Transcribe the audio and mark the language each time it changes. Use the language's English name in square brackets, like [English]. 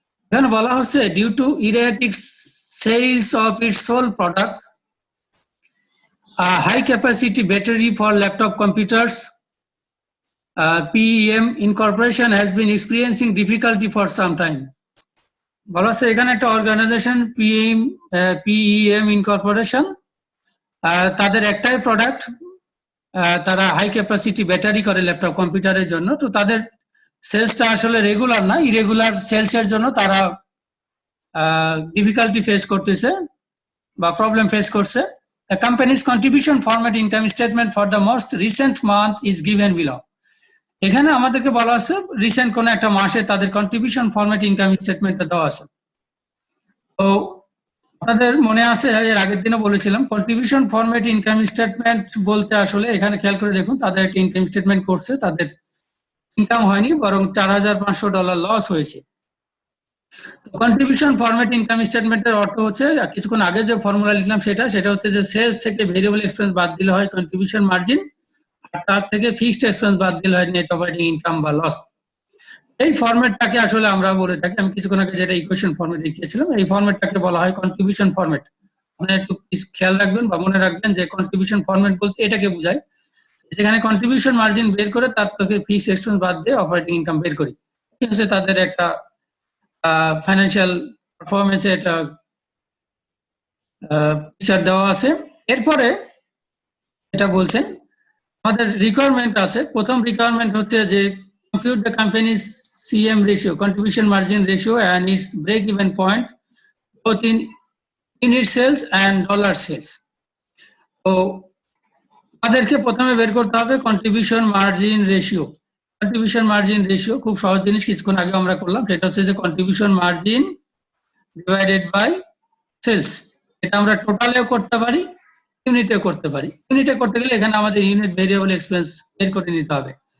[Bangla] এখানে বলা হচ্ছে [English] Due to erratic sales of its sole product, a high capacity battery for laptop computers, PEM Incorporation has been experiencing difficulty for some time. [Bangla] বলা হচ্ছে এখানে একটা organisation PEM Incorporation, তাদের একটাই প্রোডাক্ট, তারা হাই ক্যাপাসিটি ব্যাটারি করে laptop কম্পিউটারের জন্য। তো তাদের সেলসটা আসলে রেগুলার না, ইরেগুলার সেলসের জন্য তারা ডিফিকাল্টি ফেস করতেছে বা প্রবলেম ফেস করছে। [English] The company's contribution format income statement for the most recent month is given below. [Bangla] এখানে আমাদেরকে বলা আছে রিসেন্ট কোন একটা মাসে তাদের কন্ট্রিবিউশন ফরম্যাট ইনকাম স্টেটমেন্টটা দেওয়া আছে। তো আপনাদের মনে আছে এর আগের দিনও বলেছিলাম কন্ট্রিবিউশন ফরম্যাট ইনকাম স্টেটমেন্ট বলতে আসলে এখানে খেয়াল করে দেখুন তাদের একটা ইনকাম স্টেটমেন্ট করছে, তাদের ইনকাম হয়নি বরং $4,500 লস হয়েছে। কন্ট্রিবিউশন ফরম্যাট ইনকাম স্টেটমেন্টের অর্থ হচ্ছে কিছুক্ষণ আগে যে ফর্মুলা লিখলাম সেটা হচ্ছে যে সেলস থেকে ভেরিয়েবল এক্সপেন্স বাদ দিলে হয় কন্ট্রিবিউশন মার্জিন, আর তার থেকে ফিক্সড এক্সপেন্স বাদ দিলে হয় নেট অপারেটিং ইনকাম বা লস। এই ফরম্যাটটাকে আসলে আমরা বলে থাকি, আমি কিছুক্ষণ আগে যেটা ইকুয়েশন ফরম্যাট দেখিয়েছিলাম এই ফরম্যাটটাকে বলা হয় কন্ট্রিবিউশন ফরম্যাট। আপনারা একটু খেয়াল রাখবেন বা মনে রাখবেন যে কন্ট্রিবিউশন ফরম্যাট বলতে এটাকে বোঝায় যেখানে কন্ট্রিবিউশন মার্জিন বের করে তার থেকে ফিক্সড এক্সপেন্স বাদ দিয়ে অপারেটিং ইনকাম বের করি। ঠিক আছে, তাদের একটা ফাইন্যান্সিয়াল পারফরমেন্সে একটা পিকচার দেওয়া আছে। এরপরে এটা বলছেন আমাদের রিকোয়ারমেন্ট আছে। প্রথম রিকোয়ারমেন্ট হচ্ছে যে [English] compute the company's CM ratio, contribution margin ratio, and its break even point both in unit sales and dollar sales. [Bangla] তো আমাদেরকে প্রথমে বের করতে হবে contribution margin ratio. Contribution margin ratio খুব সহজ জিনিস, কিছুক্ষণ আগে আমরা করলাম, সেটা হচ্ছে যে contribution margin divided by sales. এটা আমরা টোটালেও করতে পারি, ইউনিটে করতে পারি। ইউনিটে করতে গেলে এখানে আমাদের ইউনিট ভেরিয়েবল এক্সপেন্স বের করে নিতে হবে।